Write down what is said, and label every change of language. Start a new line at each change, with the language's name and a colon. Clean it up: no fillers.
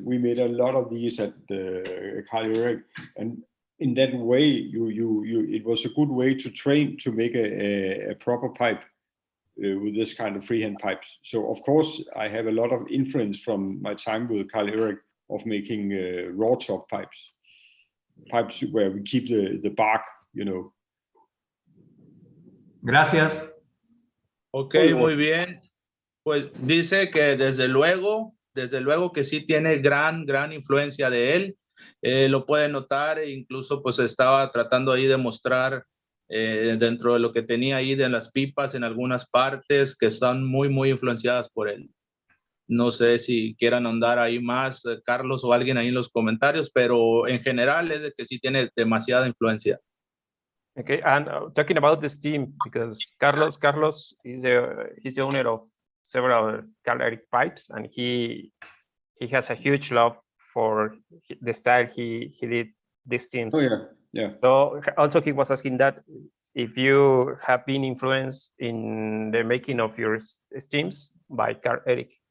English: We made a lot of these at Carl Erik, and in that way, it was a good way to train to make a proper pipe with this kind of freehand pipes. So of course, I have a lot of influence from my time with Carl Erik of making raw top pipes where we keep the bark, you know.
Spanish: Gracias. Ok, muy bien. Pues dice que desde luego que sí tiene gran influencia de él. Lo puede notar, e incluso pues estaba tratando ahí de mostrar dentro de lo que tenía ahí de las pipas en algunas partes que están muy influenciadas por él. No sé si quieran ahondar ahí más, Carlos o alguien ahí en los comentarios, pero en general es de que sí tiene demasiada influencia.
English: Okay, and talking about this team, because Carlos is he's the owner of several Carl Erik pipes, and he has a huge love for the style he did these teams. Oh yeah. So also he was asking that if you have been influenced in the making of your steams by Carl Erik.